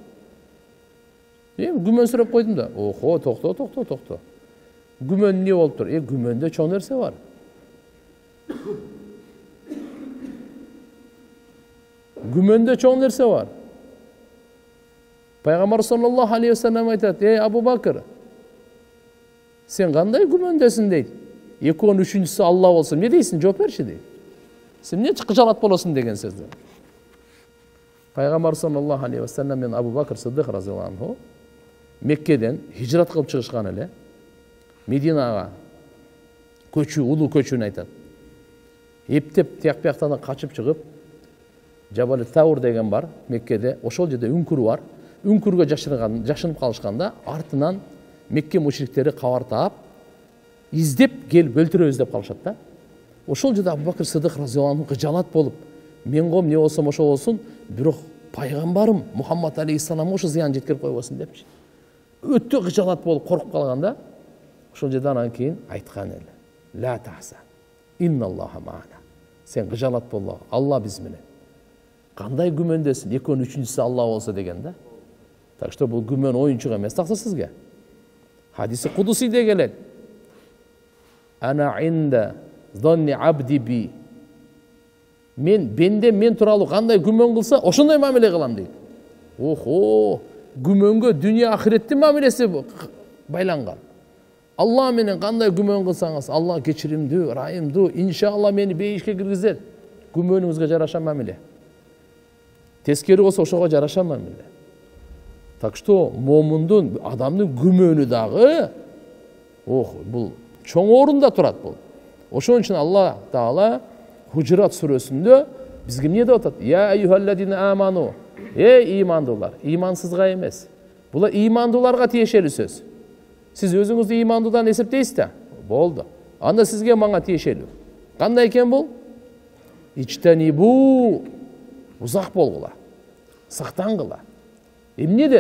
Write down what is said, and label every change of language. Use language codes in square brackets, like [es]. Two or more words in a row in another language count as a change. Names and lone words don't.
[ky] Күмөн сүрөп койдум да. Охо, токто. Күмөн эмне болуп тур? Күмөндө чоң нерсе бар. Күмөндө чоң нерсе бар. Пайгамбар [ar] صلى الله عليه وسلم [ky] айтат: Абу Бакыр, сен кандай күмөндөсүң дейт. Экөөнүн үчүнчүсү Алла болсун. Не дейсиң? Жооп берчи дейт. Сен эмне чыкжалат болосуң деген сөздү. Пайгамбар [ar] صلى الله عليه وسلم [ky] менен Абу Бакыр Сыддык [ar] رضي الله عنه [ky] Меккеден хижрат кылып чыгышкан эле. Мединага көчүү, улуу көчүүнү айтат. Эптеп тияк-бияктан качып чыгып, Жабал Таур деген бар Меккеде, ошол жерде үңкүр бар. Үңкүргө жашынып калышканда, артынан Мекке мушриктери кабар таап, издеп келип өлтүрөбүз деп калышат да. Ошол жерде Абу Бакыр Сыддык [ar] رضي الله عنه [ky] кыжалат болуп, мен ком не болсом ошо болсун, бирок пайгамбарым Мухаммад алейхиссаламга ошо зыян жеткирип койбосун депчи. Өтө кыжалат болуп коркуп калганда, ошол жерде анан кийин айткан эле: [ar] "لا تحزن إن الله معنا." [ky] Сен кыжалат болма, Алла биз менен. Кандай күмөндөсүң? Экөөнүн үчүнчүсү Алла болсо деген да. [ru] Так что [ky] бул күмөн оюнчук эмес такса сизге. Хадиси кудусийде келет. [ar] أنا عند ظن عبدي بي. [ky] Мен тууралуу кандай күмөн кылса, ошондой мамиле кылам дейт. Охо, күмөнгө дүйнө ахиреттин мамилеси байланган. Алла менен кандай күмөн кылсаңыз, Алла кечиримдүү, райымдуу, иншалла мени бейишке киргизет. Күмөнүңүзгө жараша мамиле. Тескери болсо ошого жараша мамиле. [ru] Так что [ky] момундун, адамдын күмөнү дагы бул чоң орунда турат бул. Ошон үчүн Алла Таала Хужурат сүрөсүндө бизге эмне деп атат? [ar] يا أيها الذين آمنوا [ky] Имандуулар, имансызга эмес. Бул имандууларга тиешелүү сөз. Сиз өзүңүздү имандуудан эсептейсиз да? Болду. Анда сизге мага тиешелүү. Кандай экен бул? Ичтанибу, узак болгула. Сактангыла. Эмнеден?